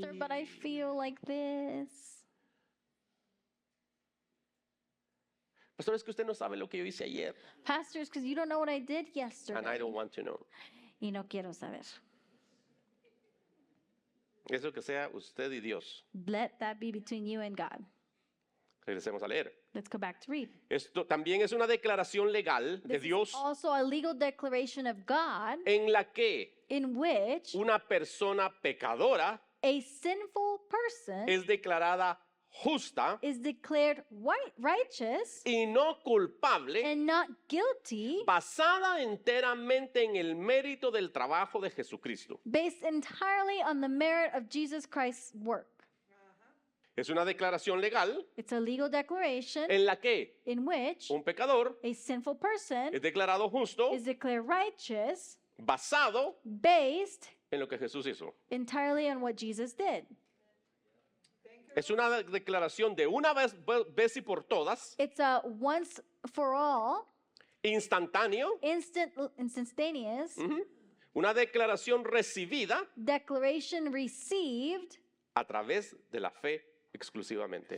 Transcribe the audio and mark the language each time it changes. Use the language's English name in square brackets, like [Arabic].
[English] Pastor, but I feel like this. [Spanish] Pastor, es que usted no sabe lo que yo hice ayer. [English] Pastors, because you don't know what I did yesterday. And I don't want to know. [Spanish] Y no quiero saber. Eso que sea usted y Dios. [English] Let that be between you and God. [Spanish] Regresemos a leer. [English] Let's go back to read. [Spanish] Esto también es una declaración legal de [English] This is [Spanish] Dios [English] also a legal declaration of God [Spanish] en la que [English] in which [Spanish] una persona pecadora [English] a sinful person [Spanish] es declarada justa [English] is declared righteous [Spanish] y no culpable, [English] and not guilty [Spanish] basada enteramente en el mérito del trabajo de Jesucristo. [English] based entirely on the merit of Jesus Christ's work. [Spanish] Es una declaración legal [English] It's a legal declaration [Spanish] en la que [English] in which [Spanish] un pecador [English] a sinful person [Spanish] es declarado justo [English] is declared righteous [Spanish] basado [English] based [Spanish] en lo que Jesús hizo. [English] entirely on what Jesus did. [Spanish] Es una declaración de una vez y por todas, [English] It's a once for all, [Spanish] instantáneo, [English] instantaneous [Spanish] una declaración recibida [English] declaration received [Spanish] a través de la fe exclusivamente.